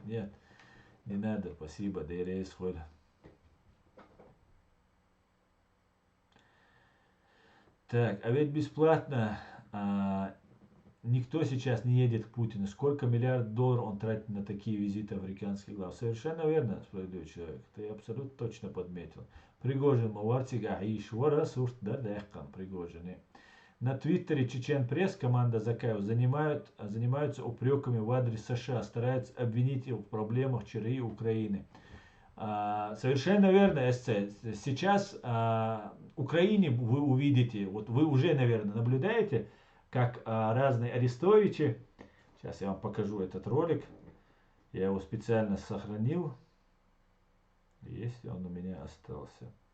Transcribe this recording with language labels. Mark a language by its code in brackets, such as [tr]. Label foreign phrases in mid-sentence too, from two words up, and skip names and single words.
[ru] Нет, не надо, спасибо, да и исхода. Так, а ведь бесплатно никто сейчас не едет к Путину. Сколько миллиардов долларов он тратит на такие визиты африканских глав? Совершенно верно, справедливый человек. Ты абсолютно точно подметил. Пригожин, Мавартига, Аишвара, Сурт, да, Пригожин. На твиттере Чечен Пресс, команда Закаев, занимаются упреками в адрес США, стараются обвинить их в проблемах ЧРИ и Украины. Совершенно верно, СЦ. Сейчас Украине вы увидите, вот вы уже, наверное, наблюдаете, как разные арестовичи, сейчас я вам покажу этот ролик, я его специально сохранил, если он у меня остался.